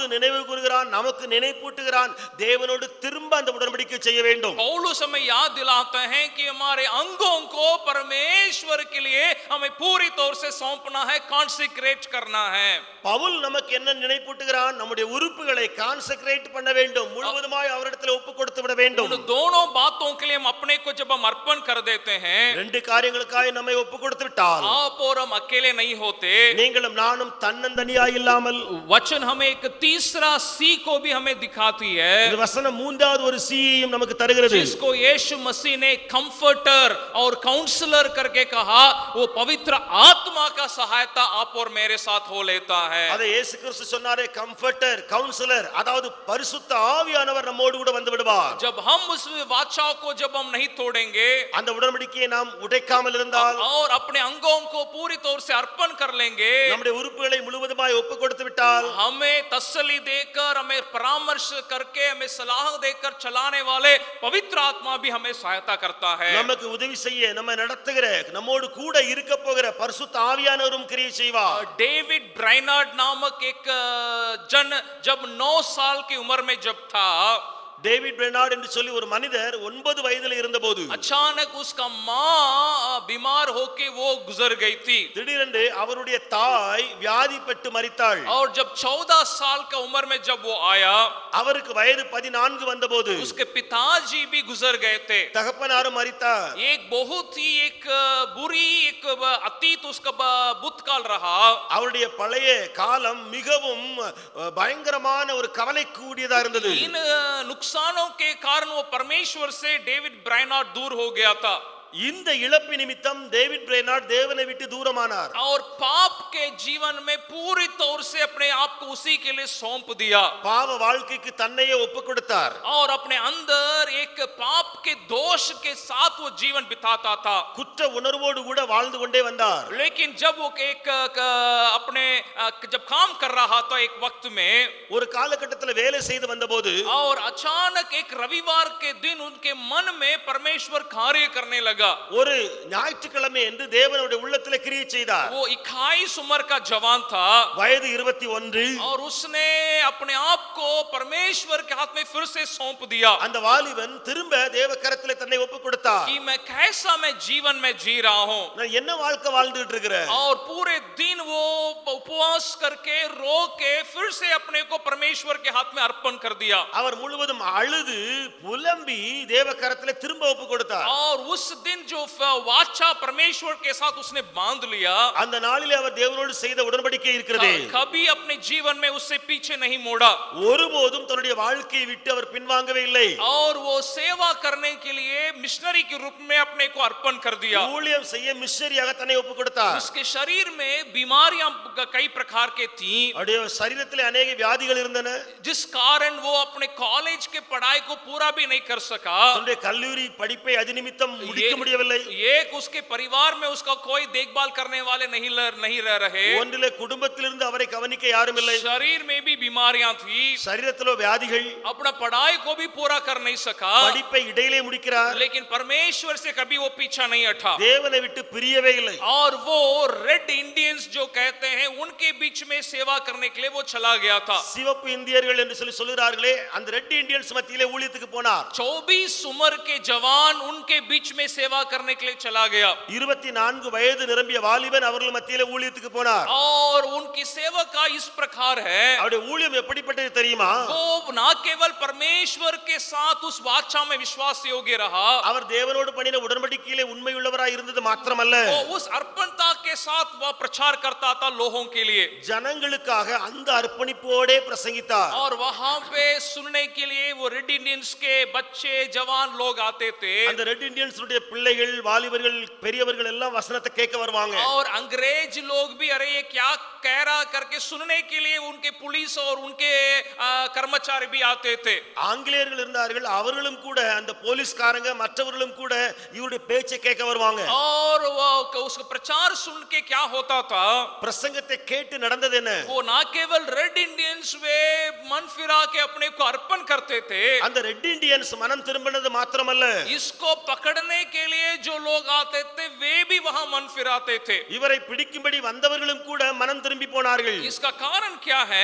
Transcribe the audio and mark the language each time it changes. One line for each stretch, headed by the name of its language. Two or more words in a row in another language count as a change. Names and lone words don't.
Tamil: தாவீது நினைவு கூறுகிறான் நமக்கு நினைப்பூட்டுகிறான், தேவனோடு திரும்ப அந்த உடன்படிக்கை செய்ய வேண்டும்.
Hindi: पौलुस हमें याद दिलाते हैं कि हमारे अंगों को परमेश्वर के लिए हमें पूरी तौर से सौंपना है, कांसेक्रेट करना है.
Tamil: பவுல் நமக்கு என்ன நினைப்பூட்டுகிறான்? நம்முடைய உறுப்புகளை கான்செக்ரேட் பண்ண வேண்டும், முழுவதுமாய் அவரிடத்தில் ஒப்பு கொடுத்து விட வேண்டும்.
Hindi: उन दोनों बातों के लिए हम अपने को जब हम अर्पण कर देते हैं,
Tamil: ரெண்டு காரியங்களுக்காய் நம்மை ஒப்பு கொடுத்து விட்டால்
Hindi: आप और हम अकेले नहीं होते.
Tamil: நீங்களும் நானும் தன்னந்தனியாய் இல்லாமல்,
Hindi: वचन हमें एक तीसरा सी को भी हमें दिखाती है,
Tamil: இந்த வசனம் மூன்றாவது ஒரு சீயையும் நமக்கு தருகிறது.
Hindi: जिसको यीशु मसीह ने कंफर्टर और काउंसलर करके कहा, वो पवित्र आत्मा का सहायता आप और मेरे साथ हो लेता है.
Tamil: அதை இயேசு கிறிஸ்து சொன்னாரே,
English: comforter, counselor,
Tamil: அதாவது பரிசுத்த ஆவியானவர் நம்மோடு கூட வந்து விடுவார்.
Hindi: जब हम उस वाचा को जब हम नहीं तोड़ेंगे
Tamil: அந்த உடன்படிக்கையை நாம் உடைக்காமல் இருந்தால்,
Hindi: और अपने अंगों को पूरी तौर से अर्पण कर लेंगे,
Tamil: நம்முடைய உறுப்புகளை முழுவதுமாய் ஒப்பு கொடுத்து விட்டால்,
Hindi: हमें तसल्ली देकर, हमें परामर्श करके, हमें सलाह देकर चलाने वाले पवित्र आत्मा भी हमें सहायता करता है.
Tamil: நமக்கு உதவி செய்ய, நம்ம நடத்துகிற, நம்மோடு கூட இருக்க போகிற பரிசுத்த ஆவியானவரும் கிரியை செய்வார்.
Hindi: डेविड ब्राइनार्ड नामक एक जन जब 9 साल की उम्र में जब था,
Tamil: டேவிட் பெர்னார்ட் என்று சொல்லி ஒரு மனிதர் 9 வயதில் இருந்தபோது
Hindi: अचानक उसका मां बीमार होके वो गुजर गई थी.
Tamil: திடீரென்று அவருடைய தாய் வியாதிப்பட்டு மரித்தாள்.
Hindi: और जब 14 साल का उम्र में जब वो आया,
Tamil: அவருக்கு வயது 14 வந்தபோது
Hindi: उसके पिताजी भी गुजर गए थे.
Tamil: தகப்பனாரும் மரித்தார்.
Hindi: एक बहुत ही एक बुरी एक अतीत उसका भूतकाल रहा.
Tamil: அவருடைய பழைய காலம் மிகவும் பயங்கரமான ஒரு கவலைக்குரியதா இருந்தது.
Hindi: इन नुकसानों के कारण वो परमेश्वर से डेविड ब्राइनार्ड दूर हो गया था.
Tamil: இந்த இழப்பு நிமித்தம் டேவிட் பிரைனார்ட் தேவனை விட்டு தூரமானார்.
Hindi: और पाप के जीवन में पूरी तौर से अपने आप को उसी के लिए सौंप दिया.
Tamil: பாவ வாழ்க்கைக்கு தன்னையே ஒப்பு கொடுத்தார்.
Hindi: और अपने अंदर एक पाप के दोष के साथ वो जीवन बिताता था.
Tamil: குற்ற உணர்வோடு கூட வாழ்ந்து கொண்டே வந்தார்.
Hindi: लेकिन जब वो एक अपने जब काम कर रहा था एक वक्त में,
Tamil: ஒரு காலகட்டத்தில் வேலை செய்து வந்தபோது
Hindi: और अचानक एक रविवार के दिन उनके मन में परमेश्वर कार्य करने लगा.
Tamil: ஒரு ஞாயிற்றுக்கிழமை என்று தேவனுடைய உள்ளத்திலே கிரியை செய்தார்.
Hindi: वो 21 उम्र का जवान था,
Tamil: வயது 21.
Hindi: और उसने अपने आप को परमेश्वर के हाथ में फिर से सौंप दिया
Tamil: அந்த வாலிபன் திரும்ப தேவ கரத்திலே தன்னை ஒப்பு கொடுத்தார்.
Hindi: कि मैं कैसा मैं जीवन में जी रहा हूं.
Tamil: நான் என்ன வாழ்க்கை வாழ்ந்துட்டு இருக்கிறேன்?
Hindi: और पूरे दिन वो उपवास करके रो के फिर से अपने को परमेश्वर के हाथ में अर्पण कर दिया.
Tamil: அவர் முழுவதும் அழுது புலம்பி தேவ கரத்திலே திரும்ப ஒப்பு கொடுத்தார்.
Hindi: और उस दिन जो वाचा परमेश्वर के साथ उसने बांध लिया,
Tamil: அந்த நாளிலே அவர் தேவனோடு செய்த உடன்படிக்கை இருக்கிறது.
Hindi: कभी अपने जीवन में उससे पीछे नहीं मोड़ा.
Tamil: ஒருபோதும் தன்னுடைய வாழ்க்கையை விட்டு அவர் பின்வாங்கவே இல்லை.
Hindi: और वो सेवा करने के लिए मिशनरी के रूप में अपने को अर्पण कर दिया.
Tamil: ஊழியம் செய்ய மிஷனரியாக தன்னை ஒப்பு கொடுத்தார்.
Hindi: उसके शरीर में बीमारियां कई प्रकार के थी,
Tamil: அவருடைய சரீரத்திலே अनेक வியாதிகள் இருந்தன.
Hindi: जिस कारण वो अपने कॉलेज के पढ़ाई को पूरा भी नहीं कर सका.
Tamil: தன்னுடைய கல்லூரி படிப்பை அது நிமித்தம் முடிக்க முடியவில்லை.
Hindi: एक उसके परिवार में उसका कोई देखभाल करने वाले नहीं रह रहे.
Tamil: ஒன்றிலே குடும்பத்திலிருந்து அவரை கவனிக்க யாரும் இல்லை.
Hindi: शरीर में भी बीमारियां थी,
Tamil: சரீரத்திலோ வியாதிகள்.
Hindi: अपना पढ़ाई को भी पूरा कर नहीं सका.
Tamil: படிப்பை இடையிலே முடிக்கிறார்.
Hindi: लेकिन परमेश्वर से कभी वो पीछा नहीं हटा.
Tamil: தேவனை விட்டு பிரியவே இல்லை.
Hindi: और वो रेड इंडियंस जो कहते हैं उनके बीच में सेवा करने के लिए वो चला गया था.
Tamil: சிவப்பு இந்தியர்கள் என்று சொல்லி சொல்கிறார்களே, அந்த ரெட் இந்தியன்ஸ் மத்தியிலே ஊழியத்துக்கு போனார்.
Hindi: 24 उम्र के जवान उनके बीच में सेवा करने के लिए चला गया.
Tamil: 24 வயது நிரம்பிய வாலிபன் அவர்கள் மத்தியிலே ஊழியத்துக்கு போனார்.
Hindi: और उनकी सेवा का इस प्रकार है,
Tamil: அவருடைய ஊழியம் எப்படிப்பட்டது தெரியுமா?
Hindi: वो ना केवल परमेश्वर के साथ उस वाचा में विश्वास योग्य रहा,
Tamil: அவர் தேவனோடு பண்ணின உடன்படிக்கையிலே உண்மையுள்ளவராய் இருந்தது மாத்திரமல்ல,
Hindi: वो उस अर्पणता के साथ वह प्रचार करता था लोगों के लिए.
Tamil: ஜனங்களுக்காக அந்த அர்ப்பணிப்போடே பிரசங்கித்தார்.
Hindi: और वहां पे सुनने के लिए वो रेड इंडियंस के बच्चे जवान लोग आते थे.
Tamil: அந்த ரெட் இந்தியன்ஸ் உடைய பிள்ளைகள், வாலிபர்கள், பெரியவர்கள் எல்லாம் வசனத்தை கேட்க வருவாங்க.
Hindi: और अंग्रेज लोग भी अरे ये क्या कह रहा करके सुनने के लिए उनके पुलिस और उनके कर्मचारी भी आते थे.
Tamil: ஆங்கிலேயர்கள் இருந்தார்கள், அவர்களும் கூட அந்த போலீஸ்காரங்க மற்றவர்களும் கூட இவருடைய பேச்சை கேட்க வருவாங்க.
Hindi: और वो उसका प्रचार सुन के क्या होता था,
Tamil: பிரசங்கத்தை கேட்டு நடந்தது என்ன?
Hindi: वो ना केवल रेड इंडियंस वे मन फिरा के अपने को अर्पण करते थे,
Tamil: அந்த ரெட் இந்தியன்ஸ் மனம் திரும்பினது மாத்திரமல்ல,
Hindi: इसको पकड़ने के के लिए जो लोग आते थे वे भी वहां मन फिराते थे।
Tamil: இவரை பிடிக்கும்படி வந்தவர்களும் கூட மனம் திரும்பி போனார்கள்.
Hindi: इसका कारण क्या है?